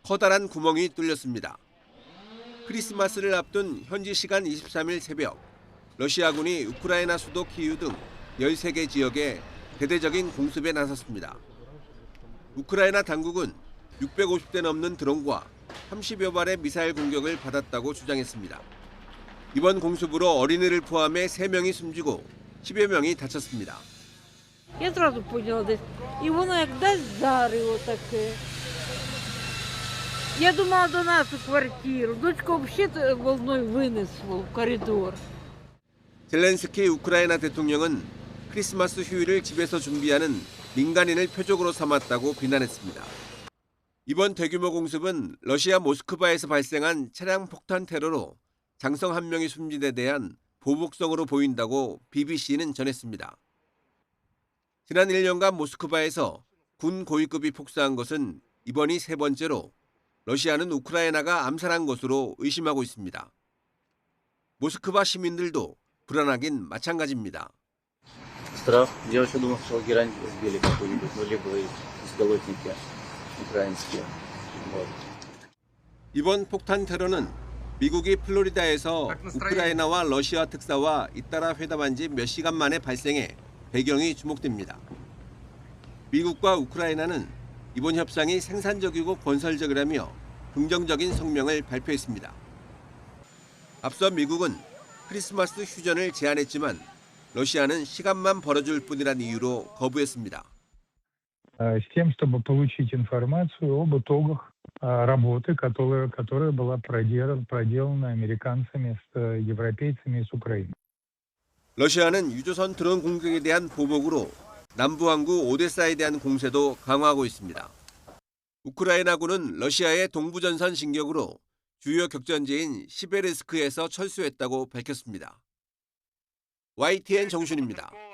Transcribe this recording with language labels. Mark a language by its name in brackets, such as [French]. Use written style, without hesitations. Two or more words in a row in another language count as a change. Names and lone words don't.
[Korean] 커다란 구멍이 뚫렸습니다. 크리스마스를 앞둔 현지 시간 23일 새벽, 러시아군이 우크라이나 수도 키이우 등 13개 지역에 대대적인 공습에 나섰습니다. 우크라이나 당국은 650대 넘는 드론과 30여 발의 미사일 공격을 받았다고 주장했습니다. 이번 공습으로 어린이를 포함해 3명이 숨지고 10여 명이 다쳤습니다. [Ukrainian] Я одразу поняла десь. І воно як десь вдарило таке. Я думала до нас у квартиру. Дочку взагалі волною винесло в коридор. [Korean] 젤렌스키 우크라이나 대통령은 크리스마스 휴일을 집에서 준비하는 민간인을 표적으로 삼았다고 비난했습니다. 이번 대규모 공습은 러시아 모스크바에서 발생한 차량 폭탄 테러로 장성 1명이 숨진 데 대한 보복성으로 보인다고 BBC는 전했습니다. 지난 1년간 모스크바에서 군 고위급이 폭사한 것은 이번이 3번째로 러시아는 우크라이나가 암살한 것으로 의심하고 있습니다. 모스크바 시민들도 불안하긴 마찬가지입니다. [Russian] Страх. Я вообще думал, что герань сбили какую-нибудь, ну, либо безголовники украинские. Вот. [Korean] 이번 폭탄 테러는 미국이 플로리다에서 우크라이나와 러시아 특사와 잇따라 회담한 지 몇 시간 만에 발생해 배경이 주목됩니다. 미국과 우크라이나는 이번 협상이 생산적이고 건설적이라며 긍정적인 성명을 발표했습니다. 앞서 미국은 크리스마스 휴전을 제안했지만 러시아는 시간만 벌어줄 뿐이란 이유로 거부했습니다. [Russian] С тем, чтобы получить информацию об итогах работы, которая была проделана американцами с европейцами с Украины. [Korean] 러시아는 유조선 드론 공격에 대한 보복으로 남부 항구 오데사에 대한 공세도 강화하고 있습니다. 우크라이나군은 러시아의 동부전선 진격으로 주요 격전지인 시베르스크에서 철수했다고 밝혔습니다. YTN 정준입니다.